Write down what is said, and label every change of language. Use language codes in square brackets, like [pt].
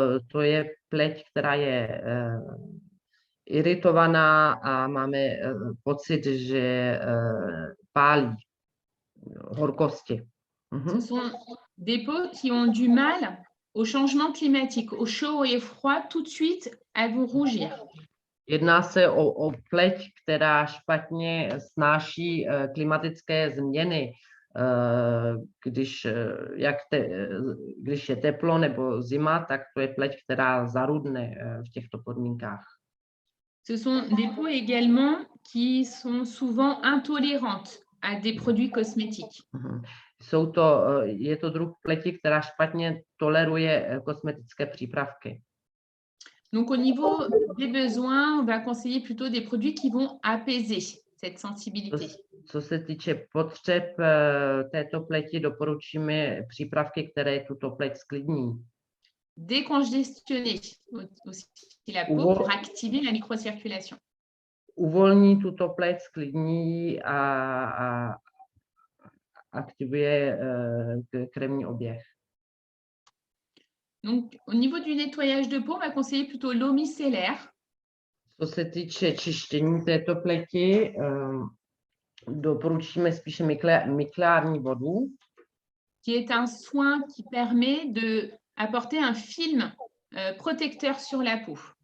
[cs] To je pleť, která je iritovaná a máme pocit, že pálí horkosti. [fr] Ce sont des peaux qui ont du mal au changement climatique, au chaud et froid, tout de suite, elles vont rougir. [cs] Jedná se o pleť, která špatně snáší klimatické změny, když je teplo nebo zima, tak to je pleť, která zarudne v těchto podmínkách. [fr] Ce sont des peaux également qui sont souvent intolérantes à des produits cosmétiques. [cs] Je to druh pleti, která špatně toleruje kosmetické přípravky. [fr] Donc, au niveau des besoins, on va conseiller plutôt des produits qui vont apaiser cette sensibilité. [cs] Co se týče potřeb této pleti, doporučíme přípravky, které tuto pleť sklidní. [fr] Décongestionner aussi la peau pour activer la microcirculation. [cs] Uvolní tuto pleť, sklidní a aktivuje krevní oběh. [fr] Donc, au niveau du nettoyage de peau, on va conseiller plutôt l'eau micellaire. [cs] Co se týče čištění této pleti, doporučíme spíše micelární vodu, [fr] Qui est un soin qui permet d'apporter un film protecteur sur la peau.